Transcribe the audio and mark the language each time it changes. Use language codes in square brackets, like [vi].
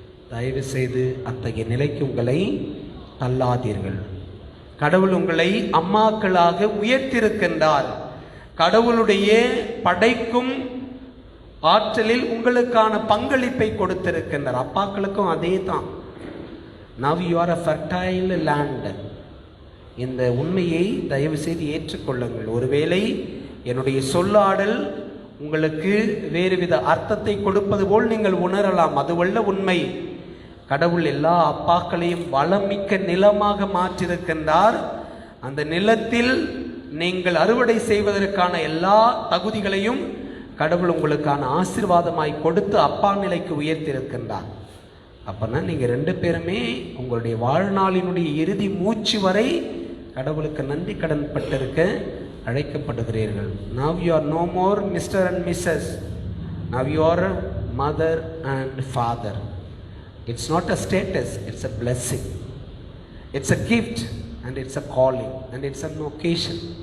[ta] தயவு செய்து அத்தகைய நிலைக்கு உங்களை தள்ளாதீர்கள். கடவுள் உங்களை அம்மாக்களாக உயர்த்திருக்கின்றார். கடவுளுடைய படைக்கும் ஆற்றலில் உங்களுக்கான பங்களிப்பை கொடுத்திருக்கின்றார். அப்பாக்களுக்கும் அதே தான். [en] Now you are a fertile land. [ta] இந்த உண்மையை தயவு செய்து ஏற்றுக்கொள்ளுங்கள். ஒருவேளை என்னுடைய சொல்லாடல் உங்களுக்கு வேறுவித அர்த்தத்தை கொடுப்பது போல் நீங்கள் உணரலாம். அதுவல்ல உண்மை. கடவுள் எல்லா அப்பாக்களையும் வளமிக்க நிலமாக மாற்றியிருக்கின்றார். அந்த நிலத்தில் நீங்கள் அறுவடை செய்வதற்கான எல்லா தகுதிகளையும் கடவுள் உங்களுக்கான ஆசீர்வாதமாய் கொடுத்து அப்பா நிலைக்கு உயர்த்தியிருக்கின்றார். அப்போனா நீங்கள் ரெண்டு பேருமே உங்களுடைய வாழ்நாளினுடைய இறுதி மூச்சு வரை கடவுளுக்கு நன்றி கடன் பட்டிருக்க அழைக்கப்படுகிறீர்கள். [en] Now you are no more Mr. and Mrs. Now you are mother and father. It's not a status, it's a blessing. It's a gift and it's a calling and it's an occasion.